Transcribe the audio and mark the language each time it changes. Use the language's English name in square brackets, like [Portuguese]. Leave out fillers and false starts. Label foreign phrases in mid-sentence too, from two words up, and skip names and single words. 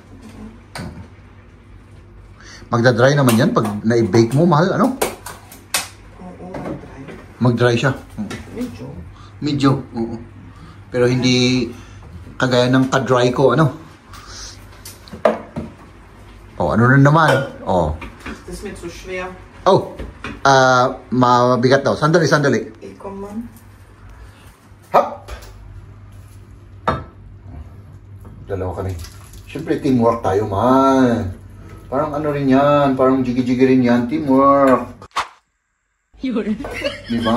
[Filipino] Magda-dry naman yan pag na-bake mo, mahal, Oo, mag-dry. Mag-dry siya. Medyo, oo. Pero hindi kagaya ng ka-dry ko, ano na naman? [German] Das ist mir zu schwer. [Filipino] Mabigat daw. Sandali. Ikaw man. Hop! Dalawa kami. Siyempre, teamwork tayo, man. Parang rin yan. Parang jigi-jigi rin yan. Teamwork. Diba?